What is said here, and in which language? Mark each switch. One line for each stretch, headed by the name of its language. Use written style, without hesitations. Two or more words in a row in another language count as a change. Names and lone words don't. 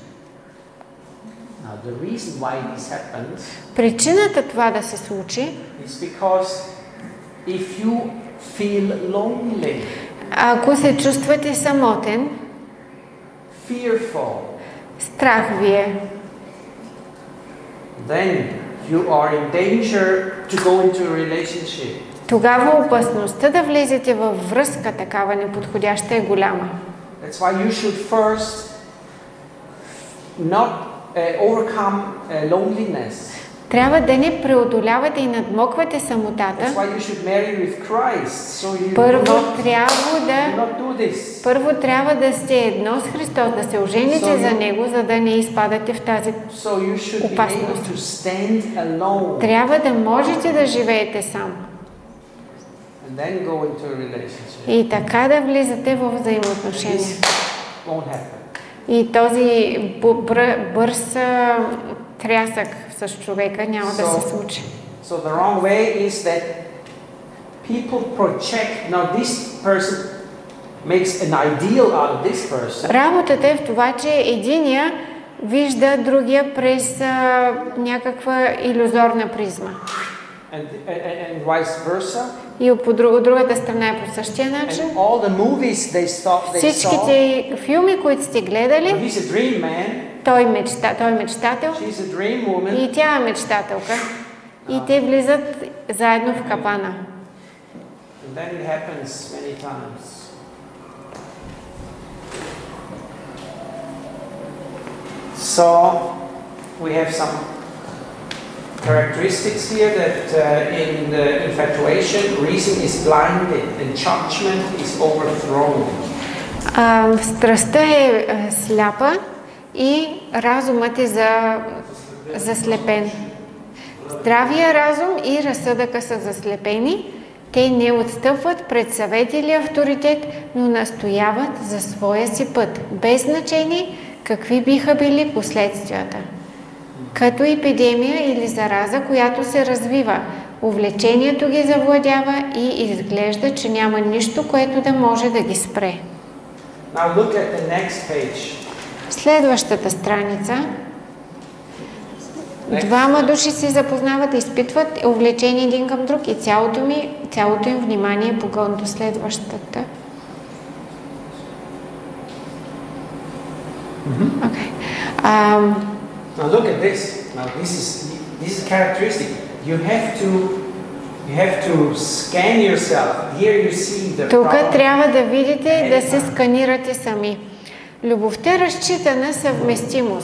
Bulgarian: Причината това да се случи ако се чувствате самотен, страх ви е,
English: then you are in danger to go into a relationship.
Bulgarian: Тогава опасността да влезете във връзка такава неподходяща е голяма.
English: That's why you should first not overcome loneliness.
Bulgarian: Трябва да не преодолявате и надмоквате самотата.
English: That's why you should marry with Christ. So you
Bulgarian: Първо трябва да сте едно с Христос, да се ожените за Него, за да не изпадате в тази опасност. Трябва да можете да живеете сам.
English: And then go into a relationship.
Bulgarian: И така да влизате в взаимоотношения.
English: Won't happen.
Bulgarian: И този бърз трясък с човека няма да се случи.
English: So the wrong way is that people project. Now this person makes an ideal out of this person.
Bulgarian: Работата е в това, че единия вижда другия през някаква илюзорна призма.
English: And vice versa.
Bulgarian: И от другата страна е по същия начин.
English: And all the movies they saw.
Bulgarian: Всичките филми, които сте гледали,
English: He's a dream man.
Bulgarian: той е мечтател.
English: She's a dream woman.
Bulgarian: И тя е мечтателка. И те влизат заедно в капана.
English: And then it happens many times. So we have some characteristics here that in the infatuation, reason is blinded and judgment is overthrown.
Bulgarian: Страстта е сляпа и разумът е заслепен. Здравия разум и разсъдъка са заслепени. Те не отстъпват пред съвет или авторитет, но настояват за своя си път, без значение какви биха били последствията. Като епидемия или зараза, която се развива, увлечението ги завладява и изглежда, че няма нищо, което да може да ги спре.
English: Now look at the next page.
Bulgarian: Следващата страница. Двама души се запознават, изпитват увлечение един към друг и цялото им внимание е погълнато. Следващата.
English: Okay. Now look at this. Now this is characteristic. You have to scan yourself. Here you see the
Bulgarian: Тук
English: problem.
Bulgarian: трябва да видите, да се сканирате сами. Любовта разчита на съвместимост.